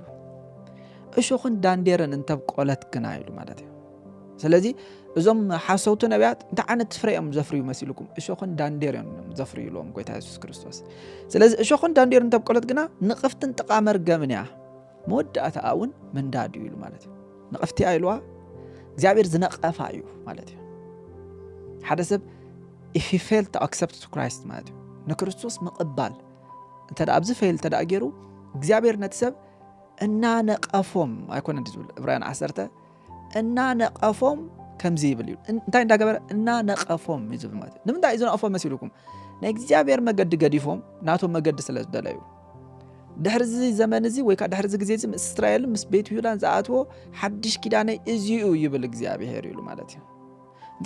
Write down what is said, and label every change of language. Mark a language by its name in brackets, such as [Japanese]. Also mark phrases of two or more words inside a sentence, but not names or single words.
[Tigrinya] እሾኽን ዳንዴርን እንተብቆለት ግና ኢሉ ማለት እዩ ስለዚ እዞም ሓሰውቲ ነቢያት እንታይ ዓይነት ፍሬኦም ዘፍርዩ መሲልኩም እሾኽን ዳንዴርን ዘፍርዩ ኢሎም ጎይታ ኢየሱስ ክርስቶስ ስለዚ እሾኽን ዳንዴርን እንተብቆለት ግና ንቕፍትን ጥቃ መርገምን እያ መወዳእታ እውን ምንዳድ ኢሉ ማለት እዩ ንቕፍቲ ኢልዋ እግዚአብሔር ዝነቐፋ እዩ ማለት እዩ ሓደ ሰብ [English] if he failed to accept Christ [Tigrinya] ማለት እዩ ንክርስቶስ ምቕባል እንተዳ ኣብዚ ፌል ተዳገሩ እግዚአብሔር ነቲ ሰብ እናነቀፎም ኣይኮነን ዝብል ዕብራውያን 10 እናነቀፎም ከምዚ ይብል እዩ እንታይ እንዳገበረ እናነቀፎም ይዝብል ማለት እዩ ንምንታይ ዝነቀፎም መሲልኩም ናይ እግዚአብሔር መገዲ ገዲፎም ናቶም መገዲ ስለ ዝደለዩ ድሕሪ ዘመን እዚ ወይ ከዓ ድሕሪ ግዜ እዚ ምስ እስራኤል ምስ ቤት ይሁዳን ዝኣትዎ ሓድሽ ኪዳነይ እዚኡ ይብል እግዚአብሔር ኢሉ ማለት እዩ እንታይ